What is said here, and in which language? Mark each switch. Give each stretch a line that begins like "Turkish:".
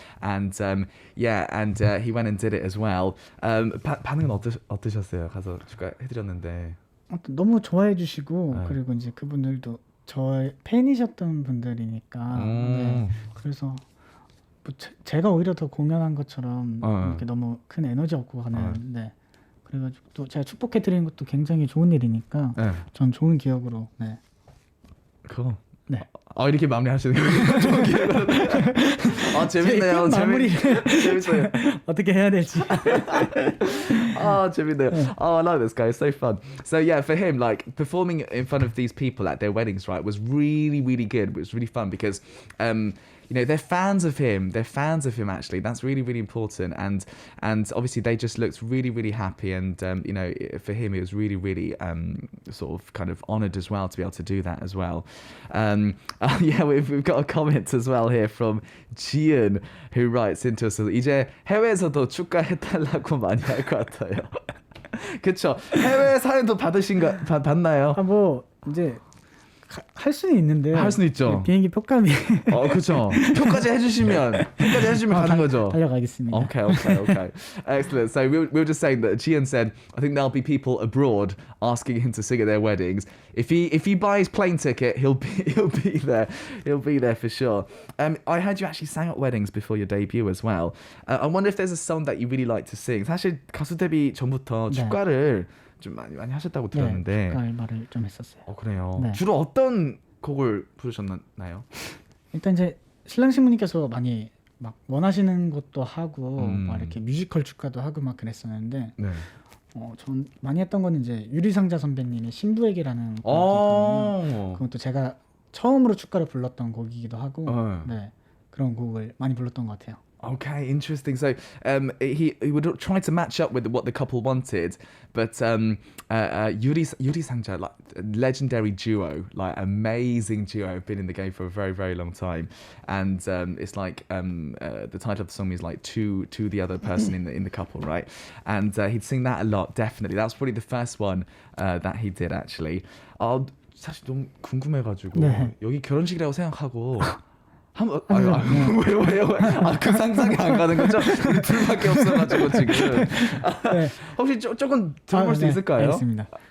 English: And he went and did it as well.
Korean: 반응은 어떠셨어요? 가서 축하해드렸는데. 너무 좋아해 주시고 그리고 이제 그분들도 저의 팬이셨던 분들이니까 네. 그래서 뭐 제가 오히려 더 공연한 것처럼 이렇게 너무 큰 에너지 얻고 가는 네. 그래가지고 또 제가 축복해드리는 것도 굉장히 좋은 일이니까 전 좋은 기억으로 네. 그거 네. 이렇게 마무리하시는 거예요? 좋은 기억으로. 재밌네요. 재밌어요. 어떻게 해야 될지. 재밌네요.
English: I like this guy. It's so fun. So yeah, for him, like performing in front of these people at their weddings, right, was really, really good. It was really fun because, you know, they're fans of him. They're fans of him actually. That's really, really important. And obviously they just looked really, really happy. And you know, for him, it was really, really sort of kind of honoured as well to be able to do that as well. Yeah, we've got a comment as well here from Jian, who writes into us.
Korean: 이제 해외에서도 축가해달라고 많이 할 것 같아요. 그렇죠. 해외 사연도 받나요? 뭐 이제 할 수는 있는데 할 수는 있죠. 비행기 표값이 그렇죠. 표까지 해주시면 가는 거죠. 달려가겠습니다.
English: Okay. Excellent. So we were just saying that Jian said, I think there'll be people abroad asking him to sing at their weddings. If he buys plane ticket, he'll be there. He'll be there for sure. I heard you actually sang at weddings before your debut as well. I wonder if there's a song that you really like to sing.
Korean: 사실 가수 데뷔 전부터 축가를 좀 많이 하셨다고 들었는데. 네, 축가 알바를 좀 했었어요. 그래요. 네. 주로 어떤 곡을 부르셨나요? 일단 이제 신랑 신부님께서 많이 막 원하시는 것도 하고 막 이렇게 뮤지컬 축가도 하고 막 그랬었는데 네. 전 많이 했던 거는 이제 유리상자 선배님의 신부에게라는 곡이거든요. 그것도 제가 처음으로 축가를 불렀던 곡이기도 하고 네, 그런 곡을 많이 불렀던 것 같아요.
English: Okay, interesting. So he would try to match up with what the couple wanted, but Yuri Sangja, like legendary duo, like amazing duo, have been in the game for a very, very long time, and it's like the title of the song is like to the other person in the couple, right? And he'd sing that a lot, definitely. That was probably the first one that he did actually.
Korean: 사실 너무 궁금해가지고 여기 결혼식이라고 생각하고. 왜요? 그 상상이 안 가는 거죠? 우리 둘밖에 없어가지고 지금. 혹시 조금 들어볼 수 있을까요? 알겠습니다.